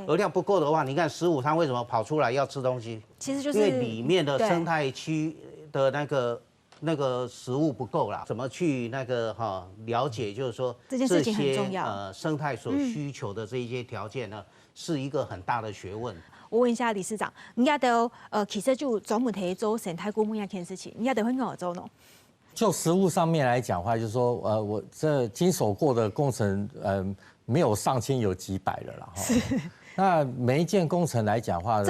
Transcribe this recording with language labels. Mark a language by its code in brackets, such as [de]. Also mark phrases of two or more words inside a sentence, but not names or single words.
[zh] 饵料不夠的話，你看15湯為什麼跑出來要吃東西？其實就是因為裡面的生態區的那個食物不夠啦。怎麼去那個了解，就是說這些生態所需求的這一些條件呢，是一個很大的學問。我問一下理事長，人家都其實就專門提做生態顧問一件事情，人家都會怎麼做呢？就實務上面來講的話，就是說，我這經手過的工程，沒有上千，有幾百了啦。是。那每一件工程來講的話，